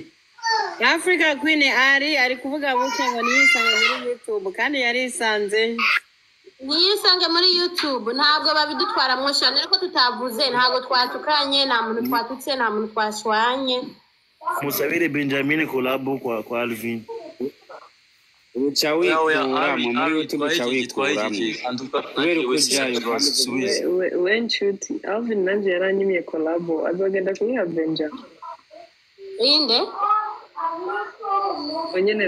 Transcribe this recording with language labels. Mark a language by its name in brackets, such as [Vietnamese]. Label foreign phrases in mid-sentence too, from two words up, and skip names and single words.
[Rundi] Africa Queen ari kuvuga buke ngo niyisange muri YouTube kandi yarisanze. niyisange muri YouTube ntabwo babidutwara mwoshane ariko tutavuze ntabwo twatukanye nta muntu twatutse nta muntu twashwanye musabire Benjamin collabo kwa Alvin uca wikura muri YouTube uca wikuramo kubera uko byayo we nshuti Alvin nanje yaranyimiye collabo azogenda kuyiha Benja inde onyene